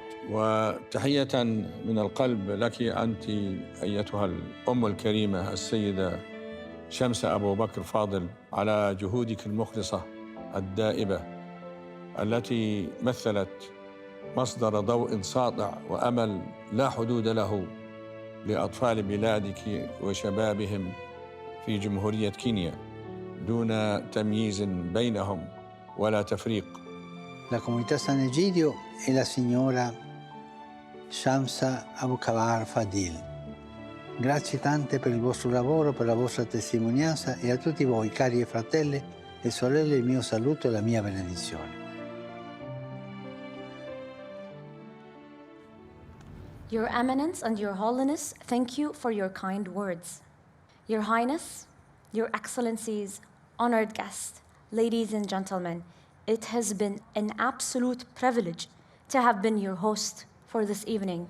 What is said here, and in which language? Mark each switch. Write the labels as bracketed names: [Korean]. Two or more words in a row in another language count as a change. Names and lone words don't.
[Arabic] وتحية من القلب لك أنت أيتها الأم الكريمة السيدة شمسة أبو بكر فاضل على جهودك المخلصة الدائبة التي مثلت مصدر ضوء ساطع وأمل لا حدود له لأطفال بلادك وشبابهم في جمهورية كينيا دون تمييز بينهم ولا تفريق. [Italian] La Comunità Sant'Egidio e la signora Shamsa Abubakar Fadhil. Grazie tante per il vostro lavoro, per la vostra testimonianza e a tutti voi, cari fratelli e sorelle, il mio saluto e la mia benedizione. [English] Your Eminence and Your Holiness, thank you for your kind words. Your Highness, Your Excellencies, honored guests, ladies and gentlemen, it has been an absolute privilege to have been your host for this evening.